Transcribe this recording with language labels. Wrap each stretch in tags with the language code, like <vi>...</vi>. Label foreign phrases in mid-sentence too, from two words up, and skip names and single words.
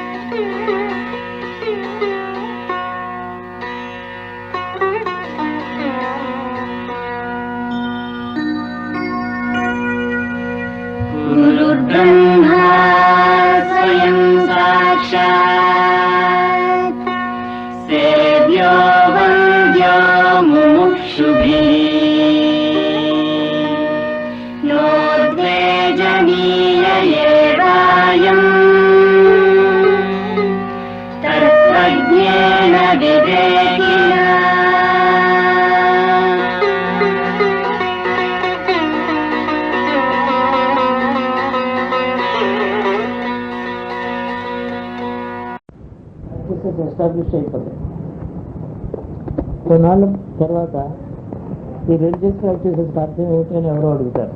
<sa>गुरुर्ब्रह्मा स्वयं साक्षात् सेव्यो वन्द्यो मुमुक्षुभिः नोद्वेजनीय एवायम् तत्त्वज्ञेन विवेकिना।</sa> <te>ఎస్టాబ్లిష్ అయిపోతాయి. కొన్నాళ్ళ తర్వాత ఈ</te> <en>religious practices</en> <te>అర్థం ఏమిటని ఎవరో అడుగుతారు.</te>